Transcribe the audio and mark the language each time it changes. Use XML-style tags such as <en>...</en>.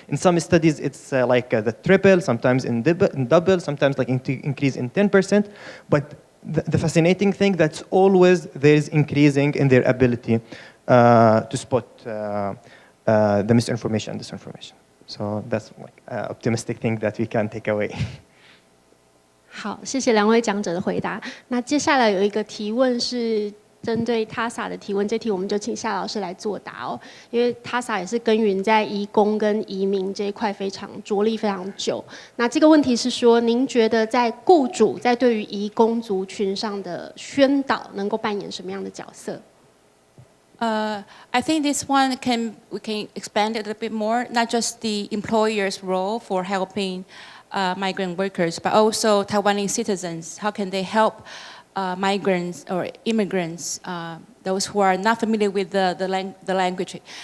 <en>In some studies, it's like the triple, sometimes in double, sometimes like increase in 10%. But the fascinating thing that's always there is increasing in their ability to spot the misinformation and disinformation. So that's like an optimistic thing that we can take away.</en> <zh>好，谢谢两位讲者的回答。那接下来有一个提问是针对 TASA 的提问，这题我们就请夏老师来作答哦。因为 TASA 也是耕耘在移工跟移民这一块着力非常久。那这个问题是说，您觉得在雇主在对于移工族群上的宣导能够扮演什么样的角色？</zh> <en>I think this one we can expand it a little bit more, not just the employer's role for helping migrant workers, but also Taiwanese citizens. How can they help migrants or immigrants, those who are not familiar with the language?</en>